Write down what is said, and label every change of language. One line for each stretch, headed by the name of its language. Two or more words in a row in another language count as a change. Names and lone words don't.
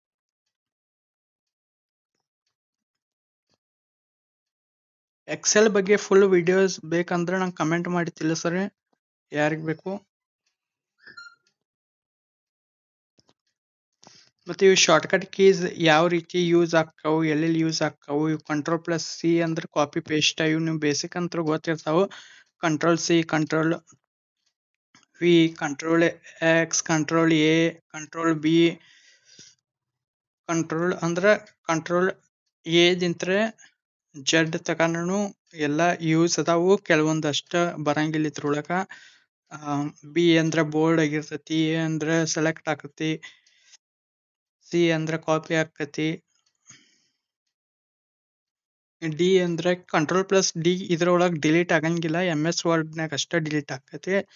Kannada: ಎಕ್ಸೆಲ್ ಬಗ್ಗೆ
English: full videos
Kannada: ಬೇಕಂದ್ರೆ ನಂಗೆ ಕಮೆಂಟ್ ಮಾಡಿ ತಿಳಿಸ್ರಿ, ಯಾರಿಗೆ ಬೇಕು. ಮತ್ತು ಇವು
English: shortcut keys
Kannada: ಯಾವ ರೀತಿ ಯೂಸ್ ಆಗ್ತಾವು, ಎಲ್ಲೆಲ್ಲಿ ಯೂಸ್ ಆಗ್ತಾವು. ಇವು Ctrl+C ಅಂದ್ರೆ
English: copy paste.
Kannada: ಇವು ನೀವು ಬೇಸಿಕ್ ಅಂತ ಗೊತ್ತಿರ್ತಾವೆ.
English: Ctrl+C, Ctrl+V, Ctrl+X, Ctrl+A, Ctrl+B.
Kannada: Ctrl+A ದಿಂತ್ರ ಜೆಡ್ ತಕನೂ ಎಲ್ಲ ಯೂಸ್ ಅದಾವು, ಕೆಲವೊಂದಷ್ಟ ಬರಂಗಿಲ್ಲ ಇದ್ರೊಳಗ. ಬಿ ಅಂದ್ರೆ ಬೋಲ್ಡ್ ಆಗಿರ್ತೈತಿ, ಎ ಅಂದ್ರೆ ಸೆಲೆಕ್ಟ್ ಆಕತಿ, ಸಿ ಅಂದ್ರೆ ಕಾಪಿ ಆಕತಿ, ಡಿ ಅಂದ್ರೆ Ctrl+D ಇದ್ರೊಳಗೆ ಡಿಲೀಟ್ ಆಗಂಗಿಲ್ಲ, MS ವರ್ಡ್ನಾಗ ಅಷ್ಟೇ ಡಿಲೀಟ್ ಆಕತಿ.